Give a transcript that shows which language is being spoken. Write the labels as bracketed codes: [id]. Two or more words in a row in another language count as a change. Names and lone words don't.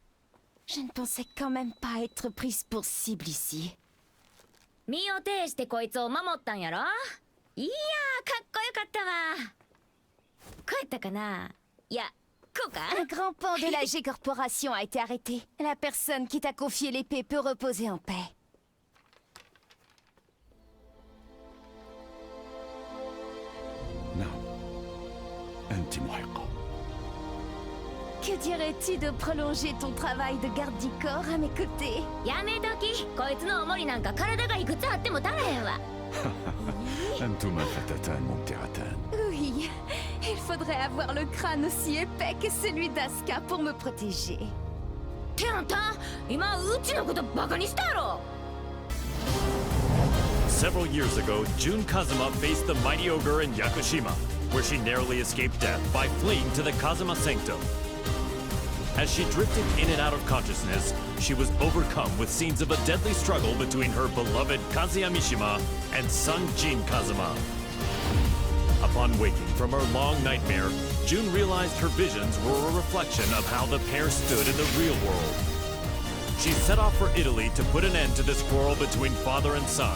[fr] Je ne pensais quand même pas être prise pour cible ici. [ja] 身を挺してこいつを守ったんやろ。いやー、かっこよかったわ。こうやったかな。いや、こうか。 [fr] Un grand pan de la G Corporation a été arrêté. La personne qui t'a confié l'épée peut reposer en paix. [ar] نعم. أنت محقة. [fr] Que dirais-tu de prolonger ton travail de garde du corps à mes côtés? [ja] やめとき。こいつのおもりなんか体がいくつあっても足らへんわ。 [ar] أنتما فتاتان ممتعتان. [fr] Oui, il faudrait avoir le crâne aussi épais que celui d'Asuka pour me protéger. [ja] ってあんた、今うちのことバカにしたやろ。 [en] Several years ago, Jun Kazuma faced the mighty ogre in Yakushima, where she narrowly escaped death by fleeing to the Kazuma Sanctum. As she drifted in and out of consciousness, she was overcome with scenes of a deadly struggle between her beloved Kazuya Mishima and son Jin Kazuma. Upon waking from her long nightmare, Jun realized her visions were a reflection of how the pair stood in the real world. She set off for Italy to put an end to this quarrel between father and son.